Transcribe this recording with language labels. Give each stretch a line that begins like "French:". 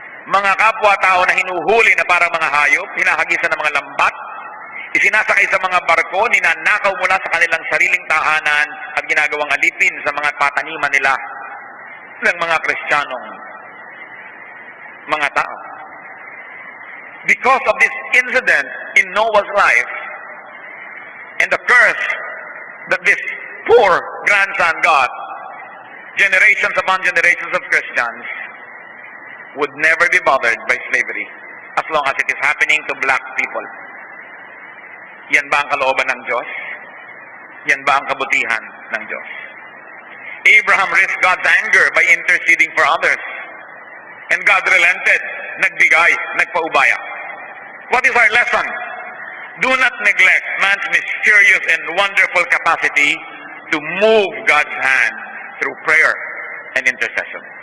Filipino: Mga kapwa-tao na hinuhuli na parang mga hayop, hinahagisan ng mga lambat, isinasakay sa mga barko, ninanakaw mula sa kanilang sariling tahanan at ginagawang alipin sa mga pataniman nila ng mga Kristiyanong mga tao.
English: Because of this incident in Noah's life and the curse that this poor grandson got, generations upon generations of Christians would never be bothered by slavery as long as it is happening to black people.
Filipino: Yan ba ang kalooban ng Diyos? Yan ba ang kabutihan ng Diyos?
English: Abraham risked God's anger by interceding for others. And God relented,
Filipino: nagbigay, nagpaubaya.
English: What is our lesson? Do not neglect man's mysterious and wonderful capacity to move God's hand through prayer and intercession.